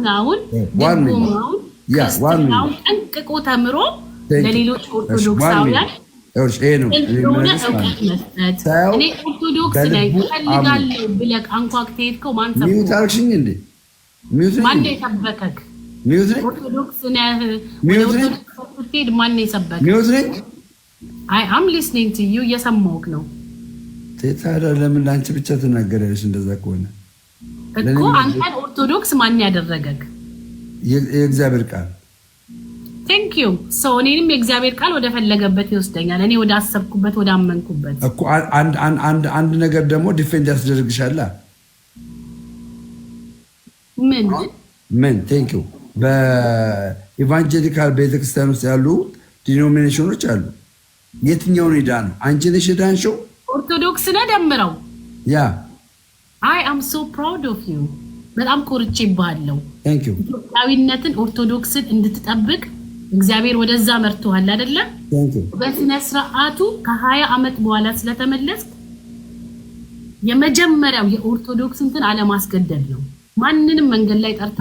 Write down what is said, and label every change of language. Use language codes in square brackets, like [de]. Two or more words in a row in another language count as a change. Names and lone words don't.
[am] ጠንቅቆ ተምሮ ለሌሎች ኦርቶዶክሳውያን እኔ ኦርቶዶክስ ላይ እፈልጋለሁ ብለህ አንኳኩተህ ሄድከው ማን ሰብከው ሚውት አልሽኝ እንዴ ማን የሰበከክ ኦርቶዶክስ ነህ ኦርቶዶክስ ማን የሰበከክ ሚውት ነኝ [en] I am listening to you [am] እየሰማሁህ ነው ታዲያ ለምን ላንቺ ብቻ ተናገረሽ እንደዛ ከሆነ እኮ አንተን ኦርቶዶክስ ማን ያደረገክ የእግዚአብሔር ቃል [en] Thank you [am] so እኔንም የእግዚአብሔር ቃል ወደ ፈለገበት ይወስደኛል እኔ ወደ አሰብኩበት ወደ አመንኩበት እኮ አንድ ነገር ደግሞ ዲፌንድ ያስደርግሻል ምን [en] Thank you [am] በኢቫንጀሊካል ቤተክርስቲያን ውስጥ ያሉ ዲኖሚኔሽኖች አሉ የትኛውን ሄዳ ነው አንቺ ነሽ ሄዳንሽው ኦርቶዶክስ ነህ ደምረው ያ [en] I am so proud of you [am] በጣም ኮርቼብሃለሁ [en] Thank you [am] ኢትዮጵያዊነትን ኦርቶዶክስን እንድትጠብቅ እግዚአብሔር ወደዛ መርቶሃል አይደለ [en] Thank you [am] በስነ ስርዓቱ ከ20 አመት በኋላ ስለተመለስክ የመጀመሪያው የኦርቶዶክስ እንትን አለማስገደድ ነው ማንንም መንገድ ላይ ጠርተው